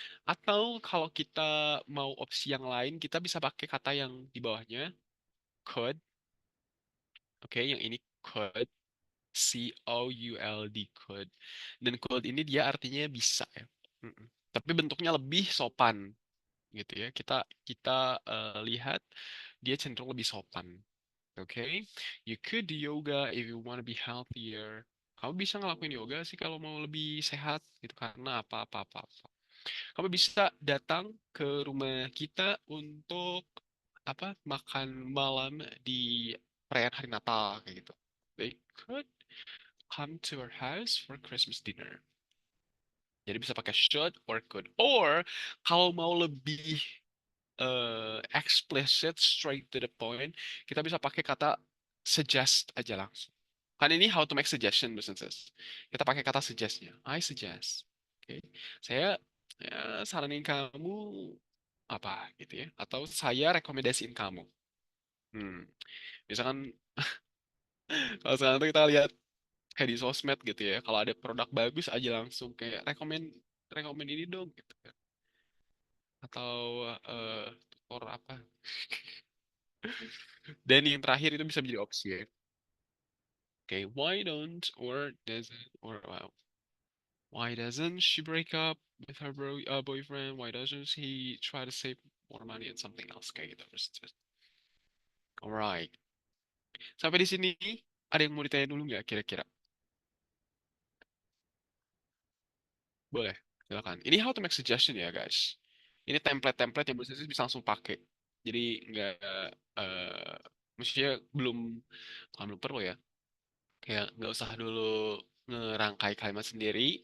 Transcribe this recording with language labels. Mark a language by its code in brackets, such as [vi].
[id] Atau kalau kita mau opsi yang lain, kita bisa pakai kata yang di bawahnya, could. Oke, yang ini could. C-O-U-L-D, could. Dan could ini dia artinya bisa ya. Mm-mm. Tapi bentuknya lebih sopan gitu ya. Kita kita lihat dia cenderung lebih sopan. [en] Oke, you could do yoga if you want to be healthier. [id] Kamu bisa ngelakuin yoga sih kalau mau lebih sehat gitu karena apa. Kamu bisa datang ke rumah kita untuk apa makan malam di perayaan hari Natal kayak gitu. [en] They could come to our house for Christmas dinner. [id] Jadi bisa pakai should [en] or could. Or [id] kalau mau lebih [en] explicit, straight to the point, [id] kita bisa pakai kata suggest aja langsung. Kan ini [en] how to make suggestion businesses. [id] Kita pakai kata suggestnya. [en] I suggest. [id] Oke. Saya ya, saranin kamu apa gitu ya. Atau saya rekomendasiin kamu. Hmm. Misalkan kalau sekarang tuh kita lihat kayak di sosmed gitu ya. Kalau ada produk bagus aja langsung kayak rekomend ini dong gitu kan. Atau tutor apa. Dan yang terakhir itu bisa menjadi opsi ya. [en] Okay, why don't or doesn't or why doesn't she break up with her boyfriend? Why doesn't he try to save more money on something else? [id] Kayak gitu. Alright. Sampai di sini ada yang mau ditanya dulu nggak kira-kira? Boleh, silakan. Ini [en] how to make suggestion [id] ya guys. Ini template-template yang bisa langsung pakai. Jadi nggak maksudnya belum perlu ya. Kayak nggak usah dulu ngerangkai kalimat sendiri.